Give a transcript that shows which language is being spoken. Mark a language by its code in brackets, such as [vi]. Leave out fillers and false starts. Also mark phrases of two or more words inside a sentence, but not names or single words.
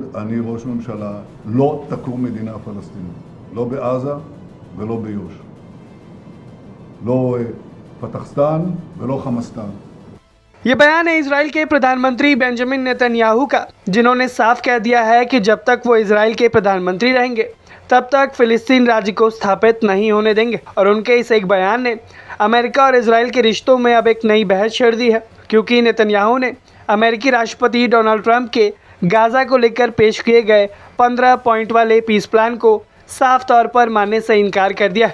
[he] אני ראש ממשלה, לא תקום מדינה פלסטינית. לא בעזה ולא ביו"ש. לא פתחסतान ולא חמאסטן. [hi] ये बयान है इसराइल के प्रधानमंत्री बेंजामिन नेतन्याहू का, जिन्होंने साफ कह दिया है कि जब तक वो इसराइल के प्रधानमंत्री रहेंगे तब तक फिलिस्तीन राज्य को स्थापित नहीं होने देंगे। और उनके इस एक बयान ने अमेरिका और इसराइल के रिश्तों में अब एक नई बहस छेड़ दी है, क्योंकि नेतन्याहू ने अमेरिकी राष्ट्रपति डोनाल्ड ट्रंप के गाज़ा को लेकर पेश किए गए 15 पॉइंट वाले [en] peace plan [hi] को साफ तौर पर मानने से इनकार कर दिया है।